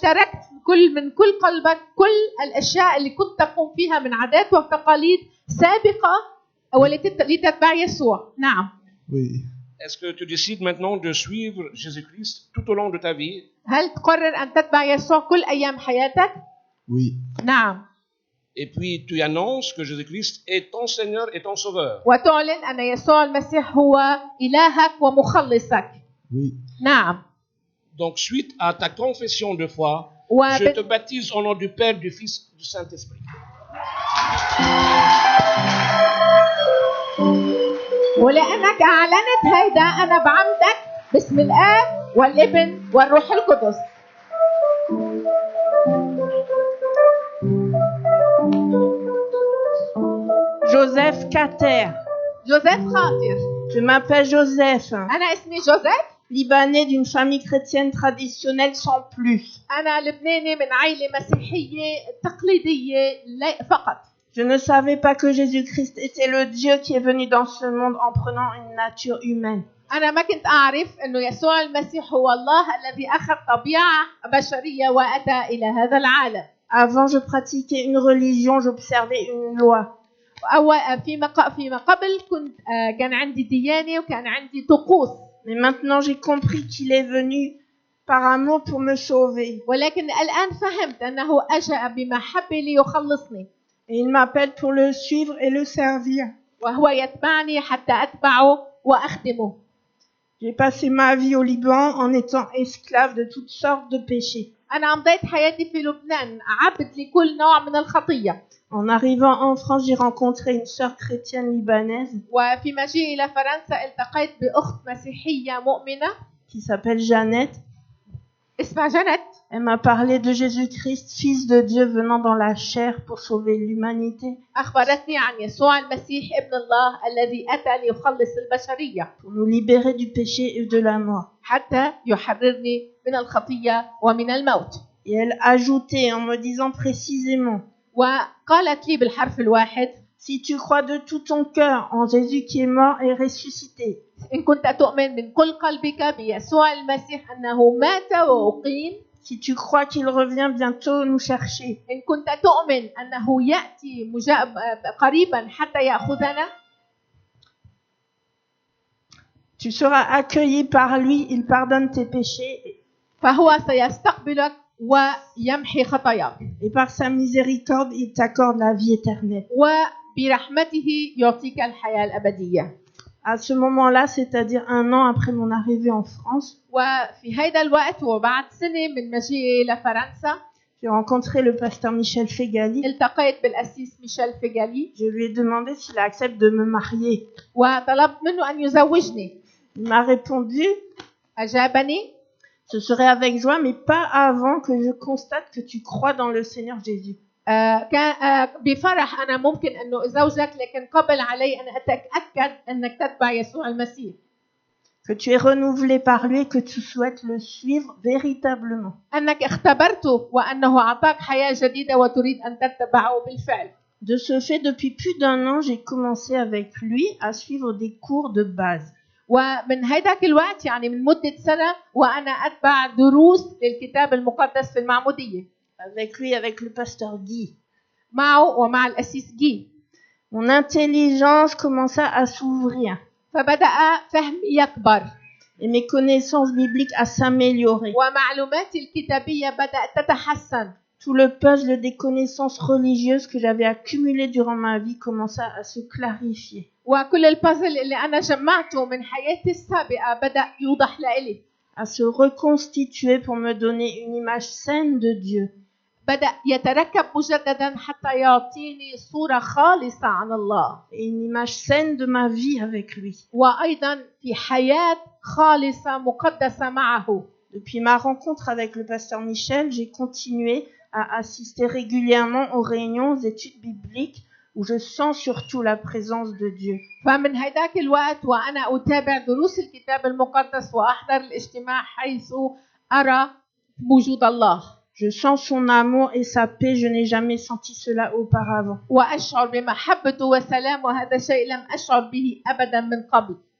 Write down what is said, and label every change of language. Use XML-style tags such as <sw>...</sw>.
<ar>تركت من كل قلبك كل الأشياء اللي كنت تقوم فيها من عادات وتقاليد سابقة لتتبع يسوع. نعم.</ar> <fr>Oui. Est-ce que tu décides maintenant de suivre Jésus-Christ tout au long de ta vie?</fr> <ar>هل تقرر أن تتبع يسوع كل أيام حياتك؟</ar> <fr>Oui.</fr> <ar>نعم.</ar> <fr>Et puis tu annonces que Jésus-Christ est ton Seigneur et ton Sauveur.</fr> <ar>وتعلن أن يسوع المسيح هو إلهك ومخلصك.</ar> <fr>Oui.</fr> <ar>نعم.</ar> <fr>Donc suite à ta confession de foi, je te baptise au nom du Père, du Fils, du Saint-Esprit.</fr> <ar>ولأنك أعلنت هيدا أنا بعمدك باسم الآب والابن والروح القدس.</ar> <fr>Joseph Kater.</fr> <ar>جوزيف خاطر.</ar> <fr>Je m'appelle Joseph.</fr> <ar>أنا اسمي جوزيف.</ar> <fr>libanais d'une famille chrétienne traditionnelle sans plus.</fr> <ar>أنا لبناني من عائلة مسيحية تقليدية فقط.</ar> <fr>Je ne savais pas que Jésus-Christ était le Dieu qui est venu dans ce monde en prenant une nature humaine.</fr> <ar>أنا ما كنت أعرف إنه يسوع المسيح هو الله الذي أخذ طبيعة بشرية وأتى إلى هذا العالم.</ar> <fr>Avant, je pratiquais une religion, j'observais une loi.</fr> <ar>أو فيما قبل كان عندي ديانة وكان عندي طقوس.</ar> <fr>Mais maintenant, j'ai compris qu'il est venu par amour pour me sauver.</fr> <ar>ولكن الآن فهمت أنه أجا بمحبة ليخلصني.</ar> <fr>Et il m'appelle pour le suivre et le servir.</fr> <ar>وهو يتبعني حتى أتبعه وأخدمه.</ar> <fr>J'ai passé ma vie au Liban en étant esclave de toutes sortes de péchés.</fr> <ar>أنا قضيت حياتي في لبنان عبد لكل نوع من الخطية.</ar> <fr>En arrivant en France, j'ai rencontré une sœur chrétienne libanaise</fr> <ar>وفي مجيئي إلى فرنسا التقيت بأخت مسيحية مؤمنة</ar> <fr>qui s'appelle Jeannette.</fr> <ar>اسمها جنت.</ar> <fr>Elle m'a parlé de Jésus-Christ, fils de Dieu venant dans la chair pour sauver l'humanité,</fr> <ar>أخبرتني عن يسوع المسيح ابن الله الذي أتى ليخلص البشرية</ar> <fr>pour nous libérer du péché et de la mort.</fr> <ar>حتى يحررني من الخطية ومن الموت.</ar> <fr>Et elle ajoutait en me disant précisément,</fr> <ar>وقالت لي بالحرف الواحد:</ar> <fr>si tu crois de tout ton cœur en Jésus qui est mort et ressuscité,</fr> <ar>إن كنت تؤمن من كل قلبك بيسوع المسيح أنه مات وأقيم،</ar> <fr>si tu crois qu'il revient bientôt nous chercher,</fr> <ar>إن كنت تؤمن أنه يأتي قريبا حتى يأخذنا،</ar> <fr>tu seras accueilli par lui, il pardonne tes péchés</fr> <ar>فهو سيستقبلك ويمحي خطاياك</ar> <fr>et par sa miséricorde il t'accorde la vie éternelle.</fr> <ar>وبرحمته يعطيك الحياة الأبدية.</ar> <fr>À ce moment-là, c'est-à-dire 1 an après mon arrivée en France,</fr> <ar>وفي هذا الوقت وبعد سنة من مجيئي لفرنسا</ar> <fr>j'ai rencontré le pasteur Michel Fegali.</fr> <ar>التقيت بالأسيس ميشيل فيغالي</ar> <fr>Je lui ai demandé s'il accepte de me marier.</fr> <ar>وطلبت منه أن يزوجني.</ar> <fr>Il m'a répondu,</fr> <ar>أجابني:</ar> <fr>ce serait avec joie, mais pas avant que je constate que tu crois dans le Seigneur Jésus.</fr> <ar>كان بفرح أنا ممكن أنه أزوجك، لكن قبل علي أن أتأكد أنك تتبع يسوع المسيح.</ar> <fr>Que tu es renouvelé par lui et que tu souhaites le suivre véritablement.</fr> <ar>أنك اختبرته وأنه أعطاك حياة جديدة وتريد أن تتبعه بالفعل.</ar> <fr>De ce fait, depuis plus d'1 an, j'ai commencé avec lui à suivre des cours de base.</fr> <ar>ومن هيداك الوقت يعني من مدة سنة وأنا أتبع دروس للكتاب المقدس في المعمودية.</ar> <fr>Avec lui, avec le pasteur Guy.</fr> <ar>معه ومع الأسيس جي.</ar> <fr>Mon intelligence commença à s'ouvrir</fr> <ar>فبدأ فهمي يكبر</ar> <fr>et mes connaissances bibliques à s'améliorer.</fr> <ar>ومعلوماتي الكتابية بدأت تتحسن.</ar> <fr>Tout le puzzle des connaissances religieuses que j'avais accumulées durant ma vie commença à se clarifier.</fr> <ar>وكل البازل اللي أنا جمعته من حياتي السابقة بدأ يوضح لإلي.</ar> <fr>À se reconstituer pour me donner une image saine de Dieu.</fr> <ar>بدأ يتركب مجددا حتى يعطيني صورة خالصة عن الله.</ar> <fr>Et une image saine de ma vie avec lui.</fr> <ar>وأيضا في حياة خالصة مقدسة معه.</ar> <fr>Depuis ma rencontre avec le pasteur Michel, j'ai continué à assister régulièrement aux réunions, aux études bibliques, où je sens surtout la présence de Dieu.</fr> <ar>فمن هيداك الوقت وأنا أتابع دروس الكتاب المقدس وأحضر الاجتماع حيث أرى وجود الله.</ar> <fr>Je sens son amour et sa paix, je n'ai jamais senti cela auparavant.</fr> <ar>وأشعر بمحبته وسلام، وهذا شيء لم أشعر به أبدا من قبل.</ar>